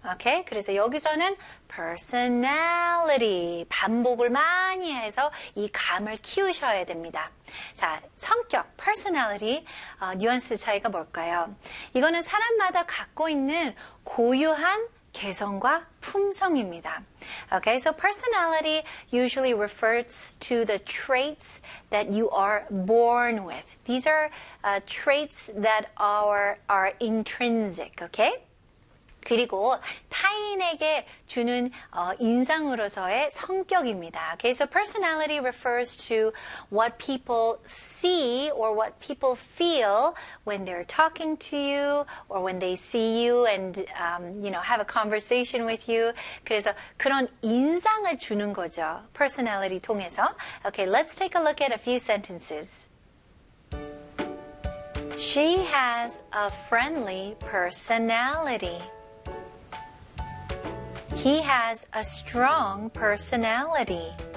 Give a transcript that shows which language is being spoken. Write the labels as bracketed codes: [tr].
[ko] okay? 그래서 여기서는 personality 반복을 많이 해서 이 감을 키우셔야 됩니다. 자, 성격, personality, 뉘앙스 차이가 뭘까요? 이거는 사람마다 갖고 있는 고유한 개성과 품성입니다. [en] Okay, so personality usually refers to the traits that you are born with. These are traits that are intrinsic, okay? [ko] 그리고 타인에게 주는 인상으로서의 성격입니다. [en] Okay, so personality refers to what people see or what people feel when they're talking to you or when they see you and have a conversation with you. [ko] 그래서 그런 인상을 주는 거죠. personality 통해서. [en] Okay, let's take a look at a few sentences. She has a friendly personality. He has a strong personality.